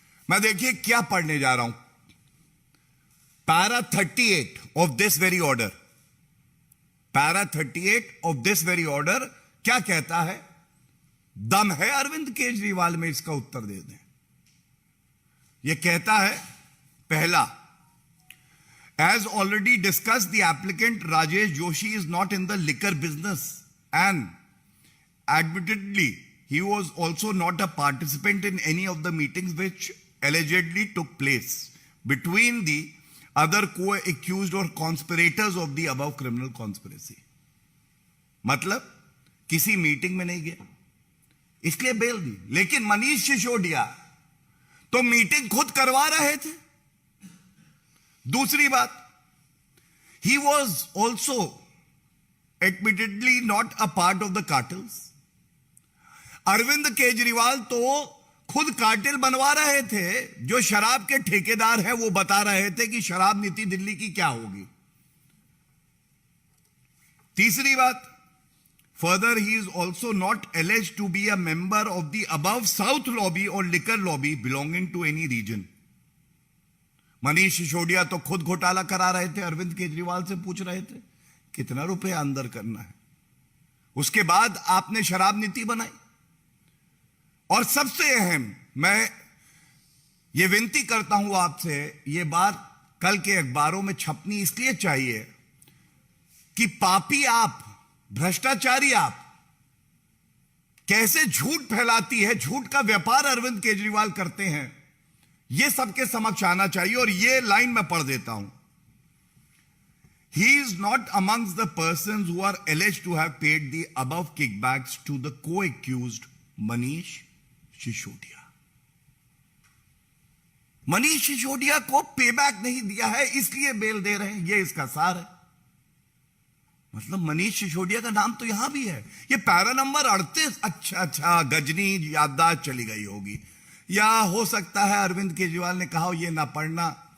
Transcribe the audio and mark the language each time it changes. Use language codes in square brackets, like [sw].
[hi] मैं देखिए क्या पढ़ने जा रहा हूं, para 38 [en] Of this very order. [hi] Para 38 [en] of this very order [hi] क्या कहता है? दम है अरविंद केजरीवाल में, इसका उत्तर दे दें। यह कहता है, पहला, [en] as already discussed, the applicant Rajesh Joshi is not in the liquor business, and admittedly he was also not a participant in any of the meetings which allegedly took place between the other co-accused or conspirators of the above criminal conspiracy. [hi] मतलब किसी meeting में नहीं गया इसलिए bell दी। लेकिन मनीष सिसोदिया तो meeting खुद करवा रहे थे। दूसरी बात, [en] he was also admittedly not a part of the cartels. [hi] Arvind Kejriwal तो खुद कार्टेल बनवा रहे थे। जो शराब के ठेकेदार हैं वो बता रहे थे कि शराब नीति दिल्ली की क्या होगी। तीसरी बात, [en] further he is also not alleged to be a member of the above South lobby or liquor lobby belonging to any region. [hi] Manish Sisodia तो खुद घोटाला करा रहे थे, अरविंद केजरीवाल से पूछ रहे थे कितना रुपया अंदर करना है। उसके बाद आपने शराब नीति बनाई। और सबसे अहम, मैं ये विनती करता हूं आपसे, ये बात कल के अखबारों में छपनी इसलिए चाहिए कि पापी आप, भ्रष्टाचारी आप, कैसे झूठ फैलाती है, झूठ का व्यापार अरविंद केजरीवाल करते हैं, यह सबके समक्ष आना चाहिए। और यह लाइन मैं पढ़ देता हूं। [en] He is not amongst the persons who are alleged to have paid the above kickbacks to the co-accused Manish Sisodia. [hi] Manish Sisodia को पेबैक नहीं दिया है इसलिए बेल दे रहे हैं, यह इसका सार है। मतलब मनीष सिसोदिया का नाम तो यहां भी है। ये पैरा नंबर 38। अच्छा, गजनी याददाश्त चली गई होगी, या हो सकता है अरविंद केजरीवाल ने कहा ये ना पढ़ना।